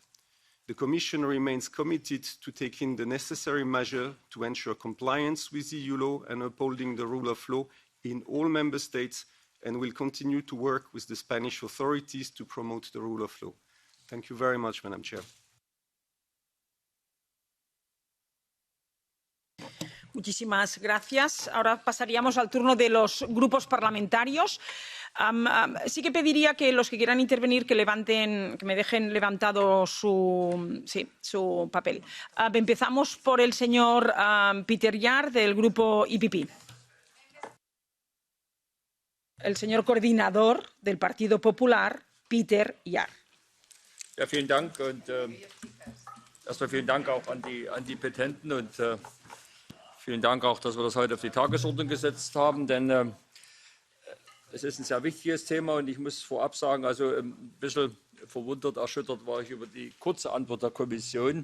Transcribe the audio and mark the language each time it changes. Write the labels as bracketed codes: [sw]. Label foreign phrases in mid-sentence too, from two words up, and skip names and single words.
[en] The Commission remains committed to taking the necessary measure to ensure compliance with EU law and upholding the rule of law in all Member States, and will continue to work with the Spanish authorities to promote the rule of law. Thank you very much, Madam Chair. [es] Muchísimas gracias. Ahora pasaríamos al turno de los grupos parlamentarios. Sí que pediría que los que quieran intervenir que me dejen levantado su papel. Empezamos por el señor Peter Jahr del grupo EPP. El señor coordinador del Partido Popular, Peter Jahr. [de] Ja, vielen Dank und erstmal vielen Dank auch an die Petenten und vielen Dank auch, dass wir das heute auf die Tagesordnung gesetzt haben, denn es ist ein sehr wichtiges Thema und ich muss vorab sagen, also ein bisschen verwundert, erschüttert war ich über die kurze Antwort der Kommission.